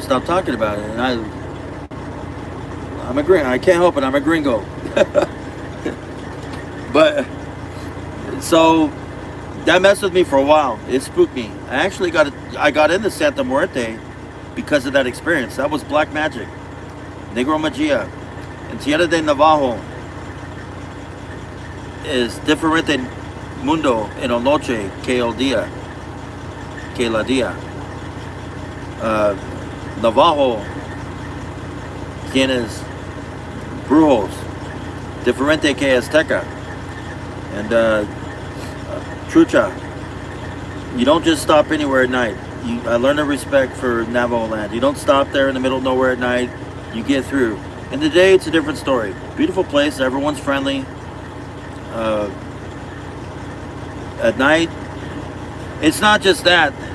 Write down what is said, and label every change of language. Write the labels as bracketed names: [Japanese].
[English] Stop talking about it. And I'm a gringo. I can't help it. I'm a gringo. But so that messed with me for a while. It spooked me. I got into Santa Muerte because of that experience. That was black magic. [Spanish] Negro Magia. And Tierra de Navajo is diferente mundo en la noche que el día. Que la día. Navajo tienes brujos diferente que Azteca. [English] And trucha, you don't just stop anywhere at night. I learned a respect for Navajo land. You don't stop there in the middle of nowhere at night. You get through. In the day, it's a different story. Beautiful place. Everyone's friendly. At night, it's not just that.